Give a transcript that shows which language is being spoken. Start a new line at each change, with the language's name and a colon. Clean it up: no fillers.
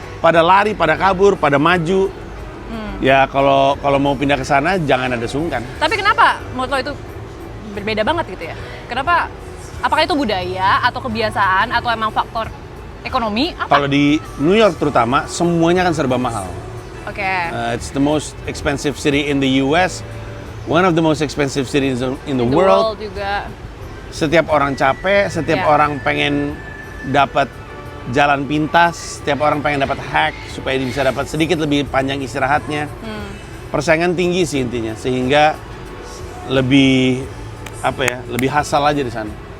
Indonesian: Pada lari, pada kabur, pada maju. Ya kalau mau pindah ke sana jangan ada sungkan. Tapi kenapa menurut lo itu berbeda banget gitu ya? Kenapa? Apakah itu budaya atau kebiasaan atau emang faktor ekonomi? Apa? Kalau di New York terutama semuanya kan serba mahal. Oke.
English: It's the most expensive city in the US, one of the most expensive cities in the world.
Indonesian: Juga. Setiap orang capek, setiap orang pengen dapat jalan pintas, setiap orang pengen dapat hack supaya dia bisa dapat sedikit lebih panjang istirahatnya. Persaingan tinggi sih intinya, sehingga lebih lebih hassle aja di sana.